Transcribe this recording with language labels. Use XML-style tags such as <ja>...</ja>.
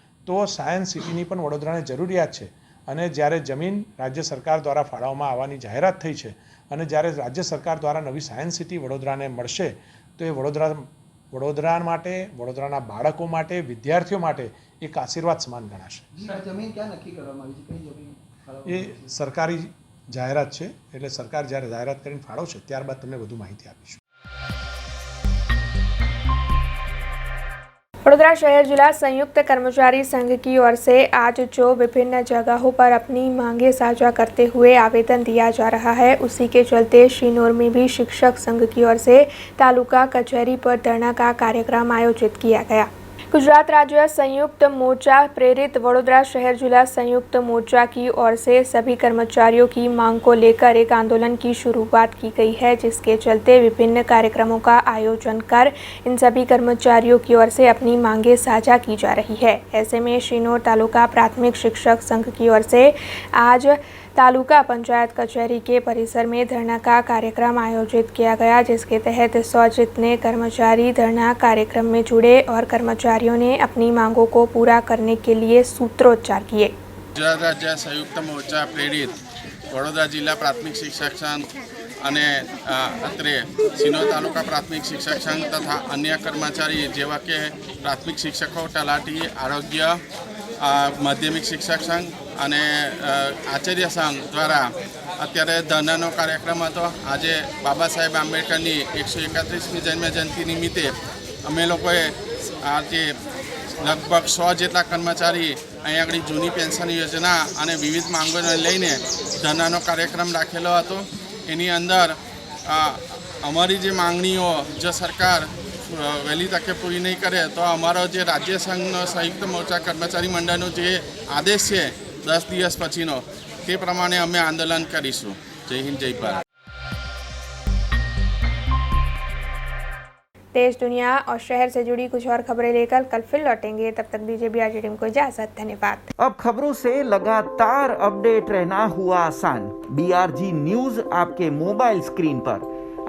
<gu>તો સાયન્સ સિટીની પણ વડોદરાને જરૂરિયાત છે અને જ્યારે જમીન રાજ્ય સરકાર દ્વારા ફાળવવામાં આવવાની જાહેરાત થઈ છે અને જ્યારે રાજ્ય સરકાર દ્વારા નવી સાયન્સ સિટી વડોદરાને મળશે તો એ વડોદરા માટે, વડોદરાના બાળકો માટે, વિદ્યાર્થીઓ માટે એક આશીર્વાદ સમાન ગણાશે। જમીન ક્યાં નક્કી કરવામાં આવી છે? કઈ જમીન? એ સરકારી જાહેરાત છે, એટલે સરકાર જ્યારે જાહેરાત કરીને ફાળવશે ત્યારબાદ તમને વધુ માહિતી આપીશું।</gu> <hi>वडोदरा शहर जिला संयुक्त कर्मचारी संघ की ओर से आज जो विभिन्न जगहों पर अपनी मांगे साझा करते हुए आवेदन दिया जा रहा है, उसी के चलते शिनोर में भी शिक्षक संघ की ओर से तालुका कचहरी पर धरना का कार्यक्रम आयोजित किया गया। गुजरात राज्य संयुक्त मोर्चा प्रेरित वडोदरा शहर जिला संयुक्त मोर्चा की ओर से सभी कर्मचारियों की मांग को लेकर एक आंदोलन की शुरुआत की गई है, जिसके चलते विभिन्न कार्यक्रमों का आयोजन कर इन सभी कर्मचारियों की ओर से अपनी मांगे साझा की जा रही है। ऐसे में शिनोर तालुका प्राथमिक शिक्षक संघ की ओर से आज तालुका पंचायत कचहरी के परिसर में धरना का कार्यक्रम आयोजित किया गया, जिसके तहत 100 जितने कर्मचारी धरना कार्यक्रम में जुड़े और कर्मचारियों ने अपनी मांगों को पूरा करने के लिए सूत्रोच्चार किए।</hi> <gu>गुजरात राज्य संयुक्त मोर्चा प्रेरित वडोदरा जिला प्राथमिक शिक्षक संघ અને અત્રે સિનોર તાલુકા પ્રાથમિક શિક્ષક સંઘ તથા અન્ય કર્મચારી જેવા કે પ્રાથમિક શિક્ષકો, તલાટી, આરોગ્ય, માધ્યમિક શિક્ષક સંઘ અને આચાર્ય સંઘ દ્વારા અત્યારે ધરનાનો કાર્યક્રમ હતો। આજે બાબા સાહેબ આંબેડકરની 131મી જન્મજયંતિ નિમિત્તે અમે લોકોએ આજે લગભગ 100 જેટલા કર્મચારી અહીં આગળ જૂની પેન્શન યોજના અને વિવિધ માંગોને લઈને ધરનાનો કાર્યક્રમ રાખેલો હતો। એની અંદર અમારી જે માંગણીઓ જો સરકાર વહેલી તકે પૂરી નહીં કરે તો અમારો જે રાજ્ય સંઘનો સંયુક્ત મોરચા કર્મચારી મંડળનો જે આદેશ છે 10 દિવસ પછીનો, તે પ્રમાણે અમે આંદોલન કરીશું। જય હિન્દ, જય ભારત।</gu> <hi>देश, दुनिया और शहर से जुड़ी कुछ और खबरें लेकर कल फिर लौटेंगे। तब तक दीजिए BRG टीम को इजाजत। धन्यवाद। अब खबरों से लगातार अपडेट रहना हुआ आसान। BRG न्यूज आपके मोबाइल स्क्रीन पर।</hi>